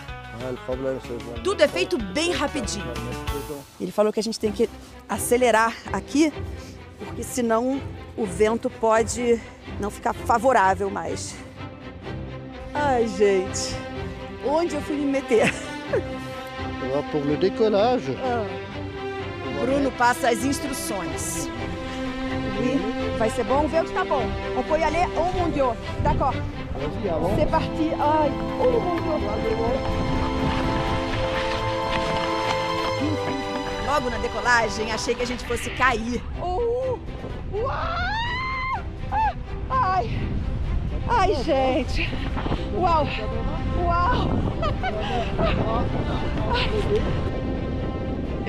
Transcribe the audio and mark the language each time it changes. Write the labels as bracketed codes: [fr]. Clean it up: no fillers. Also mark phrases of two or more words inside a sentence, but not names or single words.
[pt] Tudo é feito bem rapidinho. Ele falou que a gente tem que acelerar aqui, porque senão o vento pode não ficar favorável mais. Ai, gente, onde eu fui me meter? [fr] Pour le décollage. [pt] Bruno passa as instruções. Oui, vai ser bom? O vento tá bom. [fr] On peut y aller? Oh mon Dieu. D'accord. C'est parti. Ai, oh mon Dieu. [pt] Logo na decolagem, achei que a gente fosse cair. Ai, ai, gente. Uau, uau.